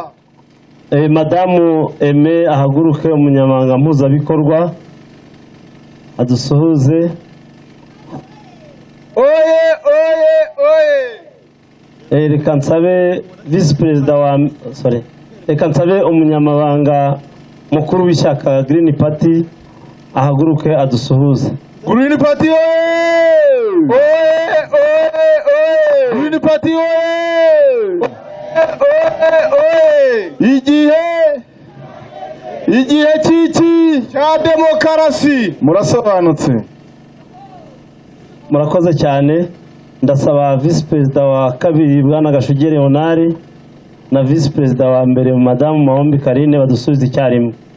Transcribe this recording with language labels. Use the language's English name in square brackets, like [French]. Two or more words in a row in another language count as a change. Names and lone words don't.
[Kinyarwanda] Madamu Aime ahaguruke, umunyamabanga mpuzabikorwa adusuhuze. Oye, oye, oye. Reka nsabe visi perezida wa reka nsabe umunyamabanga mukuru w'ishyaka Green Party ahaguruke adusuhuze. Green Party oye! Oye, oye, oye! Green Party oye! Oye, oye! Igihe cy'iki cya demokarasi murasobanutse. Murakoze cyane. Ndasaba visi perezida wa kabiri Bwana Gashugi Leonard na visi perezida wa mbere Madamu Mahombi Karine badusubize icyarimwe.